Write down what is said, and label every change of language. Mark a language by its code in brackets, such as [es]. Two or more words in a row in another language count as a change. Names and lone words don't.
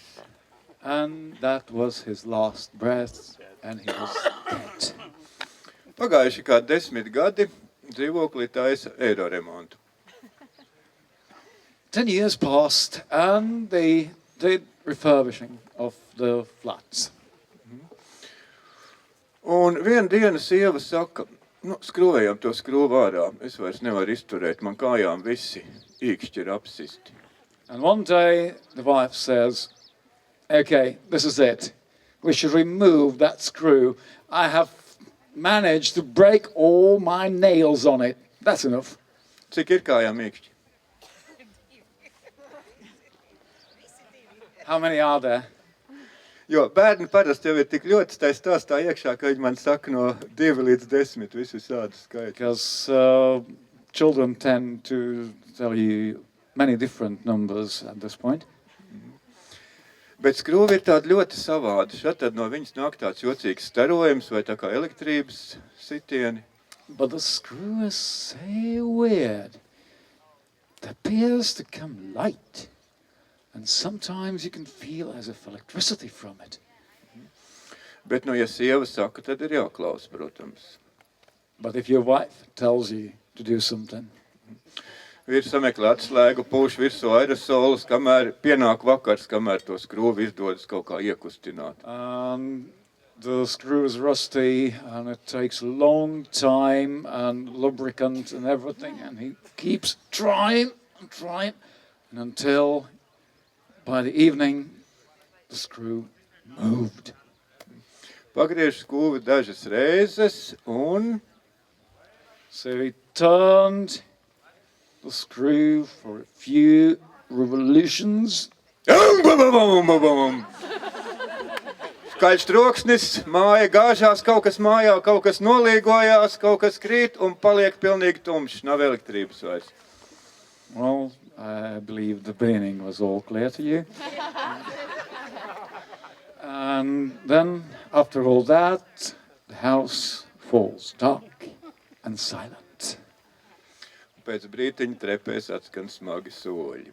[en] And that was his last breath, and he was dead. [lv] Pagājuši kā 10 gadi, dzīvoklī taisa eiro remontu. [en] 10 years passed, and they did refurbishing of the flats. [lv] Un vienu dienu sieva saka, skrūvējam to skrūvu ārā, es vairs nevaru izturēt, man kājām visi īkšķi ir apsisti. [en] And one day, the wife says, okay, this is it. We should remove that screw. I have managed to break all my nails on it. That's enough. [lv] Cik ir kājām īkšķi? [en] How many are there? [lv] Jo bērni parasti jau ir tik ļoti tai stāstā iekšā, ka viņi man saka no 2 līdz 10 visu šādu skaitu. [en] Because children tend to tell you many different numbers at this point. [lv] Bet skrūve ir tāda ļoti savāda. Šad tad no viņas nāk tāds jocīgs starojums vai tā kā elektrības sitieni. [en] But the screw is so weird. It appears to come light. And sometimes you can feel as if electricity from it. [lv] Bet, ja sieva saka, tad ir jāklaus, protams. [en] But if your wife tells you to do something, [lv] Vīrs sameklē atslēgu, pūš virsū aerosolus, kamēr pienāk vakars, kamēr to skrūvi izdodas kaut kā iekustināt. [en] the screw is rusty and it takes a long time and lubricant and everything, and he keeps trying and trying, and until by the evening the screw moved. [lv] Pagriež skrūvi dažas reizes un [en] So he turned the screw for a few revolutions. [lv] Skaļš troksnis, māja gāžās, kaut kas mājā, kaut kas nolīgojās, kaut kas krīt un paliek pilnīgi tumšs, nav elektrības vairs. [en] Well, I believe the beginning was all clear to you. And then, after all that, the house falls dark and silent. [lv] Pēc brītiņa trepēs atskan smagi soļi.